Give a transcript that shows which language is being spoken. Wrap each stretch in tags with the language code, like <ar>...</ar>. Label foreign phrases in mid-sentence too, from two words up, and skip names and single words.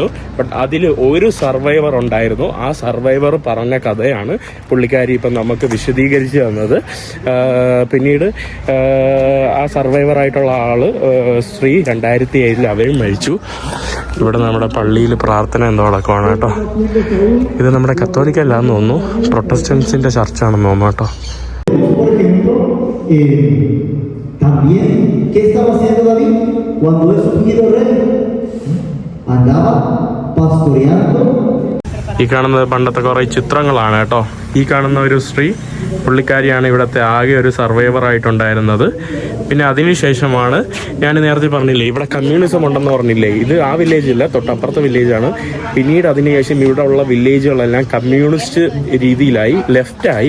<ml>ബട്ട് അതിൽ ഒരു സർവൈവർ ഉണ്ടായിരുന്നു. ആ സർവൈവർ പറഞ്ഞ കഥയാണ് പുള്ളിക്കാരി ഇപ്പം നമുക്ക് വിശദീകരിച്ച് തന്നത്. പിന്നീട് ആ സർവൈവറായിട്ടുള്ള ആള് സ്ത്രീ 2007 അവരും മരിച്ചു. ഇവിടെ നമ്മുടെ പള്ളിയിൽ പ്രാർത്ഥന എന്തോ നടക്കുവാണ് കേട്ടോ. ഇത് നമ്മുടെ കത്തോലിക്കല്ലാന്ന് തോന്നുന്നു, പ്രൊട്ടസ്റ്റൻസിന്റെ ചർച്ചാണെന്ന് തോന്നുന്നു കേട്ടോ.</ml> <es>También, ¿qué estaba haciendo David cuando es ungido rey? Andaba pastoreando.</es> <ml>ഈ കാണുന്നത് പണ്ടത്തെ കുറേ ചിത്രങ്ങളാണ് കേട്ടോ. ഈ കാണുന്ന ഒരു സ്ത്രീ പുള്ളിക്കാരിയാണ് ഇവിടുത്തെ ആകെ ഒരു സർവൈവർ ആയിട്ടുണ്ടായിരുന്നത്. പിന്നെ അതിനുശേഷമാണ് ഞാൻ നേരത്തെ പറഞ്ഞില്ലേ ഇവിടെ കമ്മ്യൂണിസം ഉണ്ടെന്ന് പറഞ്ഞില്ലേ, ഇത് ആ വില്ലേജില്ല, തൊട്ടപ്പുറത്തെ വില്ലേജാണ്. പിന്നീട് അതിനുശേഷം ഇവിടെ ഉള്ള വില്ലേജുകളെല്ലാം കമ്മ്യൂണിസ്റ്റ് രീതിയിലായി, ലെഫ്റ്റായി.</ml>